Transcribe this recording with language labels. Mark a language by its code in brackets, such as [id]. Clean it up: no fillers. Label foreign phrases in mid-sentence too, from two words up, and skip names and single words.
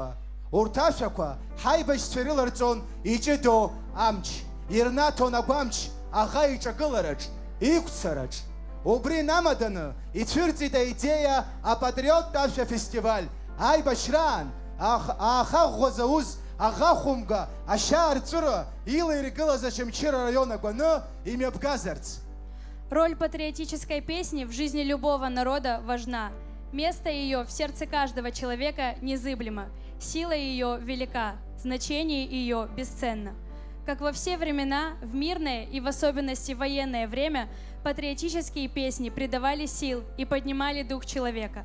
[ab] Урҭ ашәақәа ҳаибашьцәа ирыларҵон иҷыдоу амч, ирнаҭон агәамч аӷа иҿагылараҿ, иқәцараҿ. Убри намаданы ицәырҵит аидея апатриоттә ашәа фестиваль. Аибашьраан аахаӷәӷәаз аус аӷахәымга ашьаарҵәыра илаиргылаз Очамчыра район агәаны имҩаԥгазарц. [ru] Роль патриотической песни в жизни любого народа важна. Место ее в сердце каждого человека незыблемо. Сила ее велика, значение ее бесценно. Как во все времена, в мирное и в особенности военное время, патриотические песни придавали сил и поднимали дух человека.